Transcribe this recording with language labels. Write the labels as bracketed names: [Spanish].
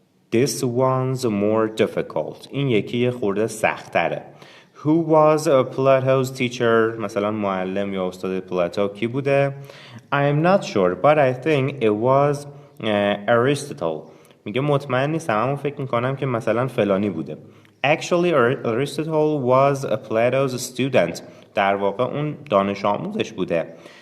[English] This one's more difficult. [Persian] این یکی یه خورده سخت‌تره. [English] Who was Plato's teacher? [Persian] مثلا معلم یا استاد پلاتو کی بوده؟ [English] I'm not sure, but I think it was Aristotle. [Persian] میگه مطمئن نیستم اما فکر میکنم که مثلا فلانی بوده. [English] Actually, Aristotle was Plato's student. [Persian] در واقع اون دانش آموزش بوده.